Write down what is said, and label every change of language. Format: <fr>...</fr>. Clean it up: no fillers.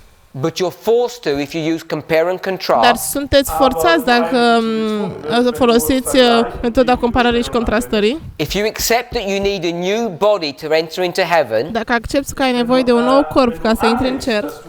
<en>but you're forced to if you use compare and</en> <ro>dar</ro> <en>contrast.</en> <ro>sunteți forțați dacă folosiți metoda comparării și contrastării.</ro> <en>If you accept that you need a new body to enter into heaven,</en> <ro>Dacă accepti că ai nevoie de un nou corp ca să intri în cer,</ro>